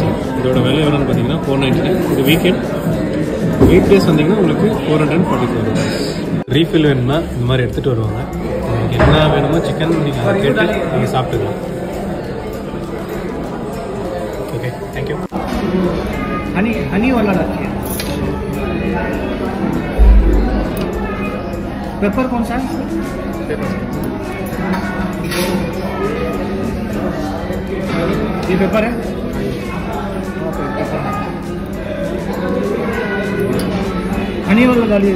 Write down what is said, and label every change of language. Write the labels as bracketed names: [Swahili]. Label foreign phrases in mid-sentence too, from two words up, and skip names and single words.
[Tamil] இதோட விலை எவ்வளோன்னு பார்த்தீங்கன்னா 499. இது வீக்கெண்ட். [English] week days [Tamil] வந்தீங்கன்னா உங்களுக்கு 444 ரூபாய். ரீஃபில் வேணும்னா இந்த மாதிரி எடுத்துகிட்டு வருவாங்க. உங்களுக்கு என்ன வேணுமோ சிக்கன் நீங்கள் அதை கேட்டு நீங்கள் சாப்பிட்டுக்கலாம். [English] okay, thank you. [Hindi] हनी वाला रखिए। पेपर कौन सा है? ये पेपर है। हनी वाला डालिए।